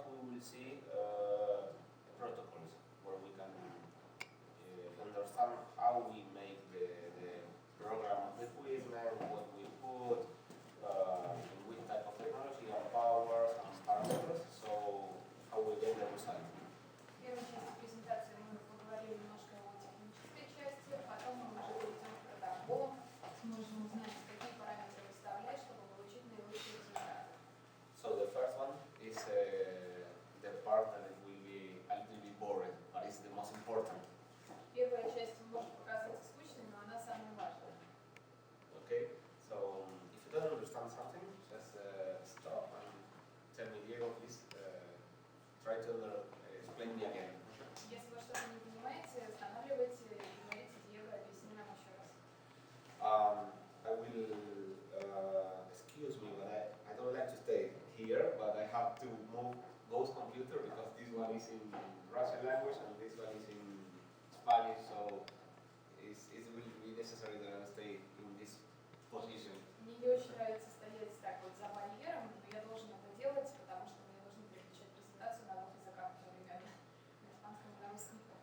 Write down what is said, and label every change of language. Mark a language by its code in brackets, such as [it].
[en] will see protocols where we can understand how we make the program of the equipment, what we put, in which type of technology, and powers, and parameters, so how we get the result. [ru] В первой части презентации мы поговорили немножко о технической части, потом мы уже перейдем к протоколам, сможем узнать, какие параметры выставлять, чтобы получить наилучший результат. [en] So the first one is the part that will be a little bit boring, but it's the most important. [ru] Первая часть может показаться скучной, но она самая важная. [en] Okay, so if you don't understand something, just stop and tell me, Diego, please try to explain me again. [ru] Если вы что-то не понимаете, останавливайте и говорите: Диего, объясни нам еще раз. [en] I will, excuse me, but I don't like to stay here, but I have to move both computer because this one is in Russian language and this one is in Spanish, so it will be necessary that I stay in this position. [ru] Мне не очень нравится стоять так вот за барьером, но я должен это делать, потому что мне нужно переключать презентацию на двух языках одновременно, на испанском и на русском.